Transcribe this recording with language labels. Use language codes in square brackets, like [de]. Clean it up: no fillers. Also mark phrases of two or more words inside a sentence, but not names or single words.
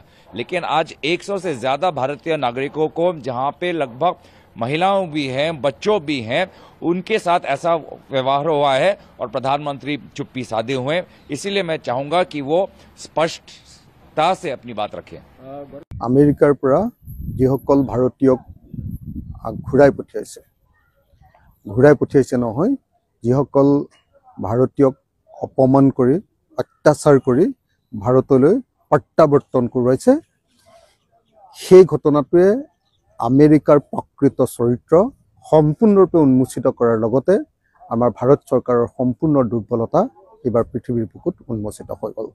[hi] लेकिन आज 100 से ज़्यादा भारतीय नागरिकों को, जहाँ पे लगभग महिलाओं भी हैं, बच्चों भी हैं, उनके साथ ऐसा व्यवहार हुआ है और प्रधानमंत्री चुप्पी साधे हुए हैं। इसीलिए मैं चाहूँगा कि वो स्पष्ट सख्ता से अपनी बात रखें। [as] আমেৰিকাৰ পৰা যিসকল ভাৰতীয়ক ঘূৰাই পঠিয়াইছে নহয়, যিসকল ভাৰতীয়ক অপমান কৰি অত্যাচাৰ কৰি ভাৰতলৈ প্ৰত্যাৱৰ্তন কৰোৱাইছে, সেই ঘটনাটোৱে আমেৰিকাৰ প্ৰকৃত চৰিত্ৰ সম্পূৰ্ণৰূপে উন্মোচিত কৰাৰ লগতে আমাৰ ভাৰত চৰকাৰৰ সম্পূৰ্ণ দুৰ্বলতা এইবাৰ পৃথিৱীৰ বুকুত উন্মোচিত হৈ গ'ল।